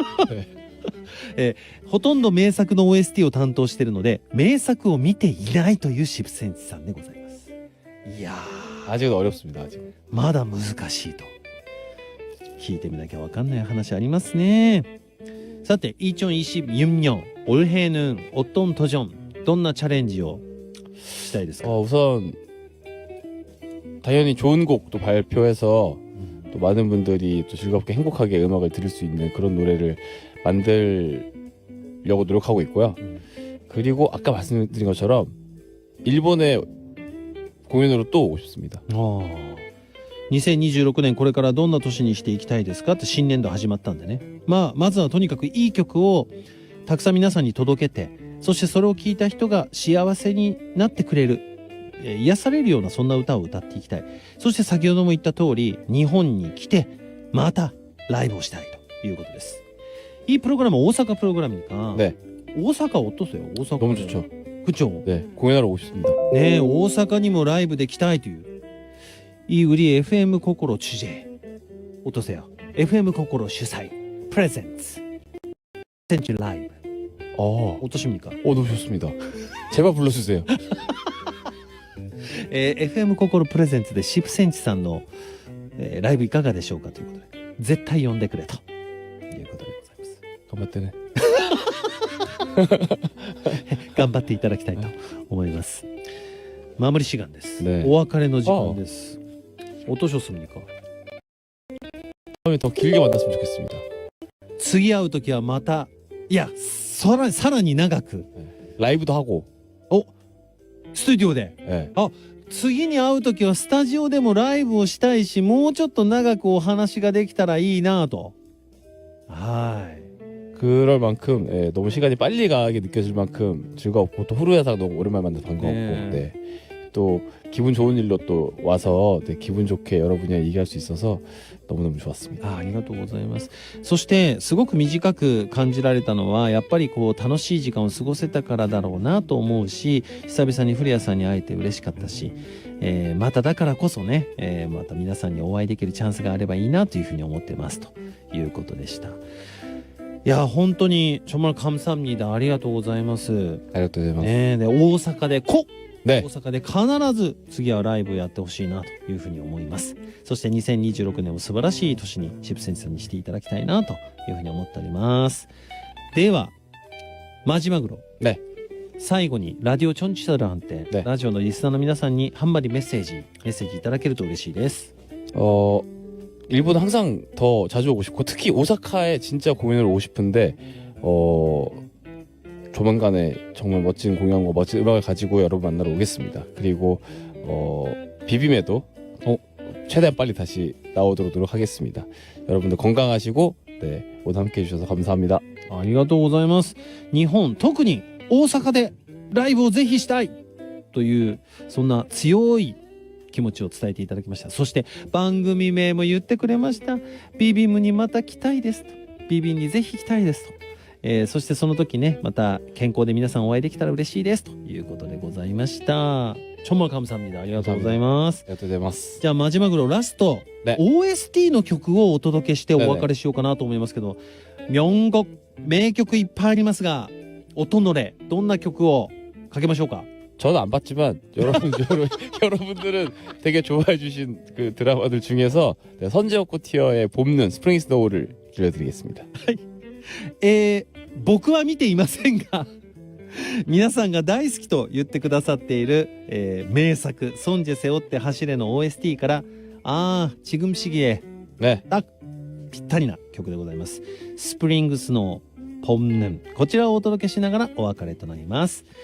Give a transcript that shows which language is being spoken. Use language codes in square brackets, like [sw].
[ko] 네. [ja] 예, ほとんど 名作の OST を担当しているので名作を見ていないという渋センチさんでございます。いやー [ko] 아직은 어렵습니다. 아직. [ja] まだ難しいと。聞いてみなきゃわかんない話ありますね。さて、 [ko] 2026년 올해는 어떤 도전, [ja] どんなチャレンジをしたいですか？ [ko] 우선 당연히 좋은 곡도 발표해서 또 많은 분들이 또 즐겁게 행복하게 음악을 들을 수 있는 그런 노래를 만들려고 노력하고 있고요. 그리고 아까 말씀드린 것처럼 일본에 공연으로 또 오고 싶습니다. [ja] 2026年これからどんな年にしていきたいですかって新年度始まったんでね。まずはとにかくいい曲をたくさん皆さんに届けて、そしてそれを聴いた人が幸せになってくれる、癒されるようなそんな歌を歌っていきたい。そして先ほども言った通り日本に来てまたライブをしたいということです。 [ko] 이 프로그램은 오사카 프로그램이니까. 네. 오사카 어떠세요? 오사카. 너무 좋죠. 그쵸? 네, 공연하러 오고 싶습니다. 네, [ja] 오사카니も [ko] 라이브 [ja] で来たいという。 [ko] 이 우리 FM 코코로 주제 어떠세요? FM 코코로 주催 프레젠츠 센치 라이브. 어떠십니까? 너무 좋습니다. 제발 불러주세요. [ja] FM 心プレゼンツでシプセンチさんの、ライブいかがでしょうかということで、絶対呼んでくれということでございます。頑張ってね。頑張っていただきたいと思います。マムリシガンです。 [ko] 네. [ja] お別れの時間です。 [ko] 어떠셨습니까? 다음에 더 길게 만났으면 좋겠습니다. [ja] 次会う時はまた、いや、さらに長く [ko] 라이브도 하고. [ja] スタジオで、 [ko] 네. [ja] 次に会う時はスタジオでもライブをしたいし、もうちょっと長くお話ができたらいいなと。はい。 [ko] 그럴 만큼 너무 시간이 빨리 가게 느껴질 만큼 즐겁고, 또 후루야상 너무 오랜만에 만나서 반가웠고, 네. 또 기분 좋은 일로 또 와서 기분 좋게 여러분이랑 얘기할 수 있어서 너무너무 좋았습니다. [ja] ありがとうございます。そしてすごく短く感じられたのは、やっぱりこう楽しい時間を過ごせたからだろうなと思うし、久々に古谷さんに会えて嬉しかったし、まただからこそね、また皆さんにお会いできるチャンスがあればいいなというふうに思ってますということでした。いや本当に [ko] 정말 감사합니다。 [ja] ありがとうございます。ありがとうございます。で大阪で [ko] 네. [ja] 大阪で必ず次はライブをやってほしいなというふうに思います。そして2026年を素晴らしい年にシプセンチさんにしていただきたいなというふうに思っております。ではマジマグロ、 네. 最後にラディオチョンチサルハンテ、ね、ラジオのリスナーの皆さんに한마디メッセージいただけると嬉しいです。 [ko] 일본 항상 더 자주 오고 싶고, 특히 오사카에 진짜 공연을 오고 싶은데 조만간에 정말 멋진 공연과 멋진 음악을 가지고 여러분 만나러 오겠습니다. 그리고 비빔에도 최대한 빨리 다시 나오도록 노력하겠습니다. 여러분들 건강하시고, 네, 오늘 함께 해주셔서 감사합니다. [ja] ありがとうございます。日本、特に大阪でライブをぜひしたいというそんな強い気持ちを伝えていただきました。そして番組名も言ってくれました。ビビムにまた来たいですと、ビビにぜひ来たいですと、そしてその時ね、また健康で皆さんお会いできたら嬉しいですということでございました。 [ko] 정말 감사합니다。 [ja] ありがとうございます。ありがとうございます。じゃあマジマグロラスト、ね、 OST の曲をお届けしてお別れしようかなと思いますけど、 [ko] 명곡 [ja] 名曲いっぱいありますが、 [ko] 어떤 노래 [ja] どんな曲をかけましょうか。 [ko] 저는 안 봤지만 여러분들은 되게 좋아해 주신 그 드라마들 중에서 선제옥고 티어의 봄눈 스프링 스노우를 들려드리겠습니다. [ja] 僕は見ていませんが皆さんが大好きと言ってくださっている、名作「ソンジェ背負って走れ」の OST から [ko] 지금 시기에 네. 딱 [ja] ぴったりな曲でございます。スプリングスの봄는こちらをお届けしながらお別れとなります。